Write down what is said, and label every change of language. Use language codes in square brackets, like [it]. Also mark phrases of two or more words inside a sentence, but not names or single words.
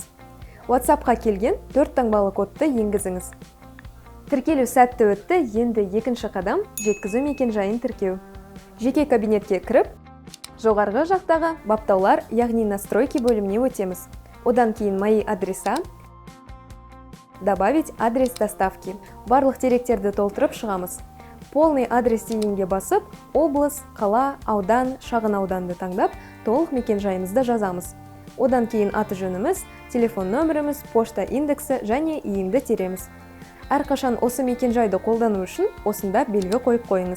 [kk] WhatsApp-қа келген 4 таңбалы кодты енгізіңіз. Тіркелу сәтті өтті, енді екінші қадам жеткізу мекен-жайын тіркеу. Жеке кабинетке кіріп, жоғарғы жақтағы баптаулар, яғни настройки бөліміне өтеміз. Одан кейін [ru] мои адреса, добавить адрес доставки. [kk] Барлық деректерді толтырып шығамыз. [ru] Полный адрес [kk] дегенге басып, облыс, қала, аудан, шағын ауданды таңдап, толық мекен-жайымызды жазамыз. Одан кейін аты жөніміз, телефон нөміріміз, пошта индексі және иінді тереміз. Әрқашан осы мекен-жайды қолдану үшін осында белгі қойып қойыңыз.